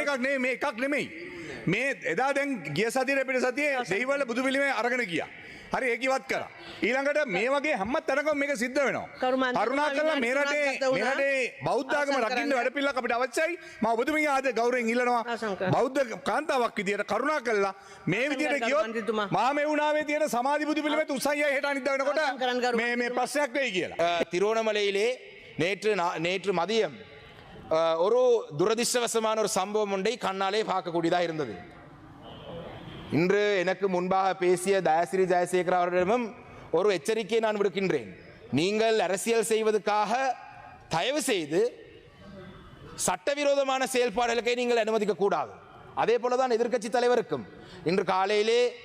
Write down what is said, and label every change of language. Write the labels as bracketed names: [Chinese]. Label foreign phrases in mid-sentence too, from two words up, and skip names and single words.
[Sinhala] එකක් නෙමෙයි මේ එකක් නෙමෙයි මේ එදා දැන් ගිය සතියේ පිට සතියේ දෙහිවල බුදු පිළිමේ අරගෙන ගියා හරි ඒක ඉවත් කරා ඊළඟට මේ වගේ හැම තැනකම මේක සිද්ධ වෙනවා කරුණාකරලා මේ රටේ බෞද්ධ ආගම රකින්න වැඩපිළිවෙලක් අපිට අවශ්‍යයි මම ඔබතුමියගේ ආද ගෞරවයෙන් ඉල්ලනවා බෞද්ධ කාන්තාවක් විදියට කරුණාකරලා මේ විදියට ගියොත් මහමෙවුනාවේ තියෙන සමාධි බුදු පිළිමෙත් උසයයි හෙට අනිද්දා වෙනකොට මේ ප්‍රශ්නයක් වෙයි කියලා [Tamil] திருவோணமலையிலே நேற்று மதியம் ஒரு துரதிர்ஷ்டவசமான ஒரு சம்பவம் ஒன்றை கண்ணாலே பார்க்கக்கூடியதாக இருந்தது இன்று எனக்கு முன்பாக பேசிய தயாசிரி ஜெயசேகர் அவர்களிடமும் ஒரு எச்சரிக்கையை நான் விடுக்கின்றேன் நீங்கள் அரசியல் செய்வதற்காக தயவு செய்து சட்டவிரோதமான செயல்பாடுகளை நீங்கள் அனுமதிக்க கூடாது அதே போலதான் எதிர்க்கட்சி தலைவருக்கும் இன்று காலையிலே